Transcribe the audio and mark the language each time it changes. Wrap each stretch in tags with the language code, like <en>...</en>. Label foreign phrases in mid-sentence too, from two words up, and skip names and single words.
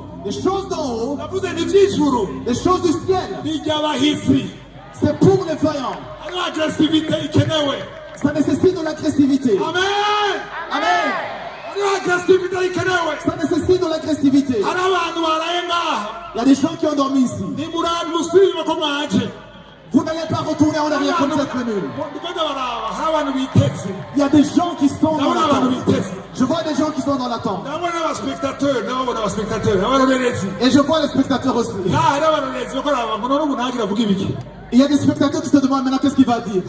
<fr>Les choses d'en haut,</fr> <rn>ndavuze n'iby'ijuru</rn> <fr>les choses du ciel,</fr> <rn>n'iby'abahisi</rn> <fr>c'est pour les vaillants.</fr> <rn>hariho agresivite ikenewe.</rn> <fr>Ça nécessite de l'agressivité. Amen. Amen.</fr> <rn>hariho agresivite ikenewe.</rn> <fr>Ça nécessite de l'agressivité.</fr> <rn>hari abantu baraye ngaha</rn> <fr>Il y a des gens qui ont dormi ici.</fr> <rn>nimurani musubire ko mwaje.</rn> <fr>Vous n'allez pas retourner en arrière comme cette venue. Il y a des gens qui sont dans l'attente. Je vois des gens qui sont dans l'attente. Et je vois les spectateurs aussi. Il y a des spectateurs qui se demandent maintenant qu'est-ce qu'il va dire.</fr>